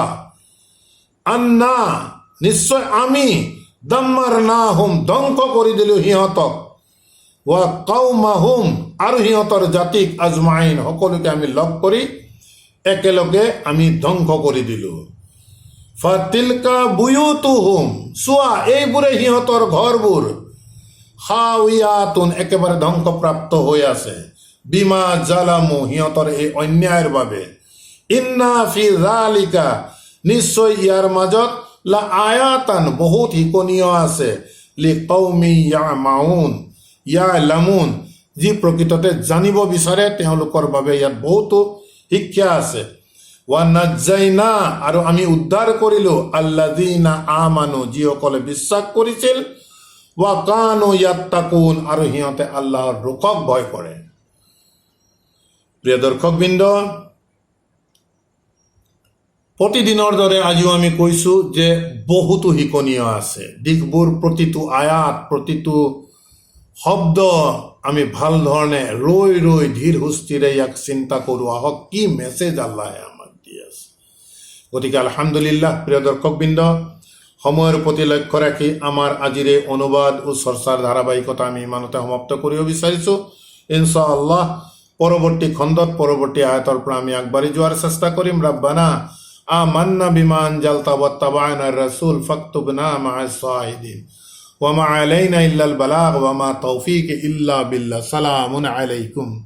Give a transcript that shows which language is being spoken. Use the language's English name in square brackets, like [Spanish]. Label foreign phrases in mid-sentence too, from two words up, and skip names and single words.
[Assamese] আন্না, নিশ্চয় আমি, দাম্মাৰনাহুম, ধ্বংস কৰি দিলো সিহঁতক, [Arabic] وقومهم, [Assamese] আৰু সিহঁতৰ জাতিক, আজমাইন, সকলোকে আমি লগ কৰি একেলগে আমি ধ্বংস কৰি দিলো। [Arabic] فتلك بيوتهم, [Assamese] চোৱা, এইবোৰে সিহঁতৰ ঘৰবোৰ, খাউয়াতুন, একেবাৰে ধ্বংসপ্ৰাপ্ত হৈ আছে। [Arabic] بما ظلموا, [Assamese] সিহঁতৰ এই অন্যায়ৰ বাবে। [Arabic] إن في ذلك, [Assamese] নিশ্চয় ইয়াৰ মাজত, [Arabic] لآية, [Assamese] বহুত শিকনীয় আছে, [Arabic] لقوم يعلمون, [Assamese] যি প্ৰকৃততে জানিব বিচাৰে তেওঁলোকৰ বাবে ইয়াত বহুতো শিক্ষা আছে। [Arabic] ونجينا, [Assamese] আৰু আমি উদ্ধাৰ কৰিলো, [Arabic] الذين آمنوا, [Assamese] যিসকলে বিশ্বাস কৰিছিল, [Arabic] وكانوا يتقون, [Assamese] আৰু সিহঁতে আল্লাহৰ ৰোষক ভয় কৰে। প্ৰিয় দৰ্শকবৃন্দ, প্ৰতিদিনৰ দৰে আজিও আমি কৈছো যে বহুতো শিকনীয় আছে দিশবোৰ। প্ৰতিটো আয়াত, প্ৰতিটো শব্দ আমি ভাল ধৰণে ৰৈ ধীৰ সুস্থিৰে ইয়াক চিন্তা কৰোঁ। আহক কি মেছেজ আল্লাহে আমাক দি আছে। গতিকে আলহামদুলিল্লাহ, প্ৰিয় দৰ্শকবৃন্দ, সময়ৰ প্ৰতি লক্ষ্য ৰাখি আমাৰ আজিৰ এই অনুবাদ ও চৰ্চাৰ ধাৰাবাহিকতা আমি ইমানতে সমাপ্ত কৰিব বিচাৰিছোঁ। ইনশাআল্লাহ পৰৱৰ্তী খণ্ডত, পৰৱৰ্তী আয়াতৰ পৰা আমি আগবাঢ়ি যোৱাৰ চেষ্টা কৰিম। [Arabic] ربنا آمنا بما أنزلت واتبعنا الرسول فاكتبنا مع الشاهدين وما علينا إلا البلاغ وما توفيق إلا بالله. سلام عليكم.